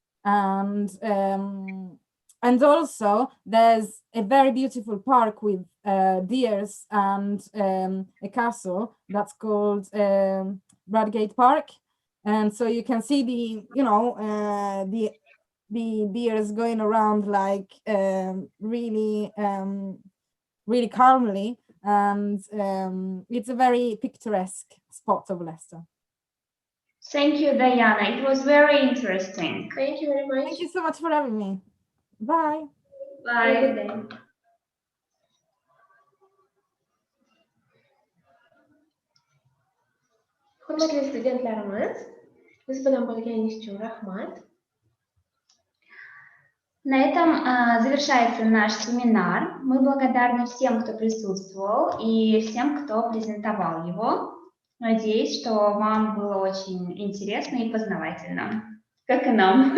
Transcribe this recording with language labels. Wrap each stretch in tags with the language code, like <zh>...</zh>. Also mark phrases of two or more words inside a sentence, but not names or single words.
<en>And also there's a very beautiful park with deers and a castle that's called Bradgate Park, and so you can see the deers going around like really calmly, and it's a very picturesque spot of Leicester. Thank you, Diana. It was very interesting. Thank you very much. Thank you so much for having me. Bye. Bye. Good day.</en> <uz>Hurmatli studentlarimiz, biz bilan bo'lganingiz uchun rahmat.</uz> <ru>На этом завершается наш семинар. Мы благодарны всем, кто присутствовал, и всем, кто презентовал его. Надеюсь, что вам было очень интересно и познавательно, как и нам.</ru>